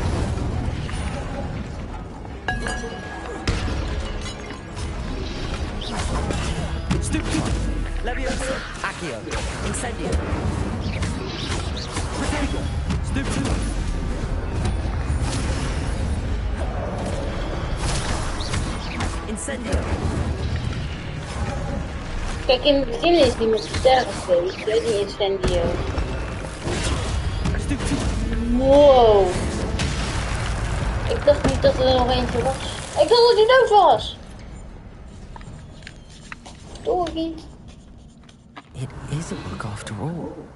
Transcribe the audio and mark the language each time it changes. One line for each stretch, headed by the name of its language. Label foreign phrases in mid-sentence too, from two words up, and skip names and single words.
Latin: Stupid. Leviosa. Accio. Incendio. Protego. Stupid. Incendio.
Dutch: Kijk, in het begin is die met de sterren geweest, die Incendio. Wow. Ik dacht niet dat er nog eentje was. Ik dacht dat hij dood was. Sorry.
English: It is a book after all.